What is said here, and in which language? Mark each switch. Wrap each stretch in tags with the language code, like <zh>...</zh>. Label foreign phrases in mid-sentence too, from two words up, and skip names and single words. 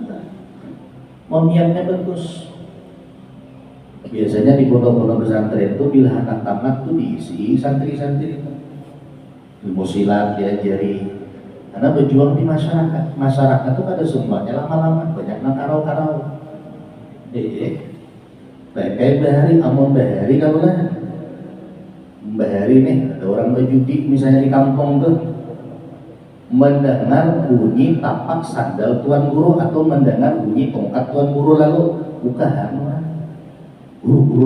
<bjn>Mau niatnya bagus. Biasanya di pondok-pondok pesantren itu bila anak tamat tuh diisi santri-santri itu ilmu silat diajari, karena berjuang di masyarakat. Masyarakat itu pada semuanya lama-lama banyak karau-karau. Kayak bahari, amun bahari kalau lah bahari nih, ada orang berjudi misalnya di kampung tuh, mendengar bunyi tapak sandal tuan guru atau mendengar bunyi tongkat tuan guru lalu bukan guru</bjn>